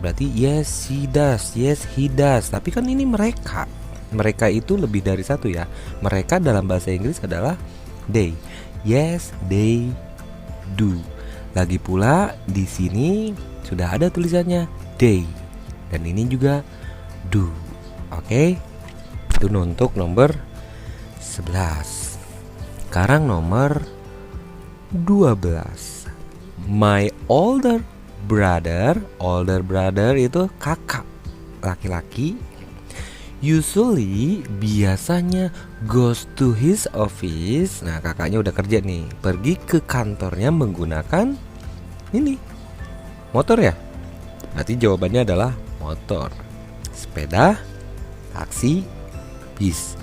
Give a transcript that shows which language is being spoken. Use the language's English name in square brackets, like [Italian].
[Indonesian] Berarti [English] yes she does, yes he does. [Indonesian] Tapi kan ini mereka. Mereka itu lebih dari satu ya. Mereka dalam bahasa Inggris adalah they. [English] Yes they do. [Indonesian] Lagi pula di sini sudah ada tulisannya they. Dan ini juga do. Oke. Itu untuk nomor 11. Sekarang nomor 12. [English] My older brother. Older brother [Indonesian] itu kakak laki-laki. [English] Usually, [Indonesian] biasanya [English] goes to his office. [Indonesian] Nah, kakaknya udah kerja nih. Pergi ke kantornya menggunakan ini, motor ya. Berarti jawabannya adalah motor, sepeda, taksi, bis.